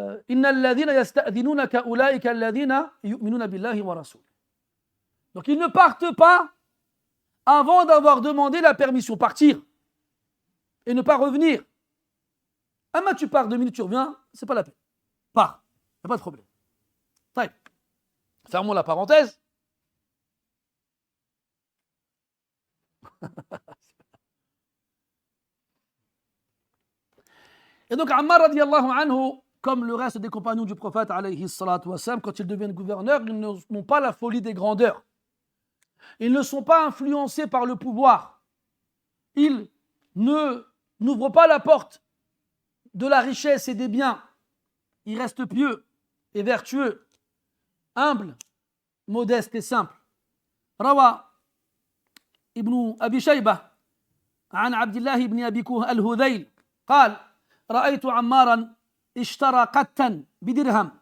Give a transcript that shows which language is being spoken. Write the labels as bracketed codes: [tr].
[ar] إن الذين يستأذنونك أولئك الذين يؤمنون بالله ورسوله. [fr] Donc ils ne partent pas avant d'avoir demandé la permission. Partir et ne pas revenir. Ah mais tu pars 2 minutes, tu reviens, c'est pas la peine. Pars, il n'y a pas de problème. Fermons la parenthèse. Et donc Ammar radiallahu anhu, comme le reste des compagnons du prophète alayhi salatu wassalam, quand ils deviennent gouverneurs, ils n'ont pas la folie des grandeurs. Ils ne sont pas influencés par le pouvoir. Ils n'ouvrent pas la porte de la richesse et des biens. Ils restent pieux et vertueux, humbles, modestes et simples. [ar] Rawa ibn Abi Shayba عن عبد الله بن أبي الهذيل قال رأيت عمارا اشترى قتا بدرهم.